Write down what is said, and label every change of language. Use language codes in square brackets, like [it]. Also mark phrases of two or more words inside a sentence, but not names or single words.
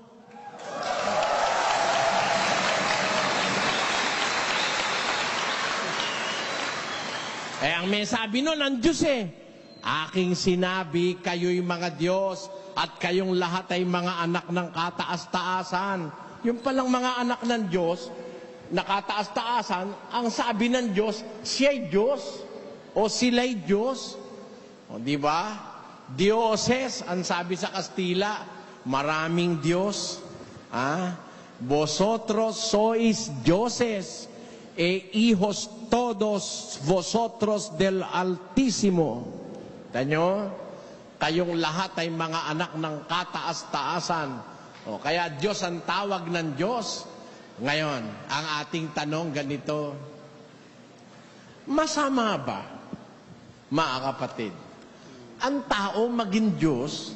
[tl] Ang may sabi nun, ang Diyos aking sinabi, kayo'y mga Diyos, at kayong lahat ay mga anak ng kataas-taasan. Yung palang mga anak ng Diyos, na kataas-taasan, ang sabi ng Diyos, siya'y Diyos, o sila'y Diyos. Di ba? Dioses, ang sabi sa Kastila, maraming Diyos. [es] Vosotros sois dioses, hijos todos vosotros del Altísimo. [tl] Tanyo? Kayong lahat ay mga anak ng kataas-taasan. Kaya Diyos ang tawag ng Diyos. Ngayon, ang ating tanong ganito, masama ba, mga kapatid, ang tao maging Diyos?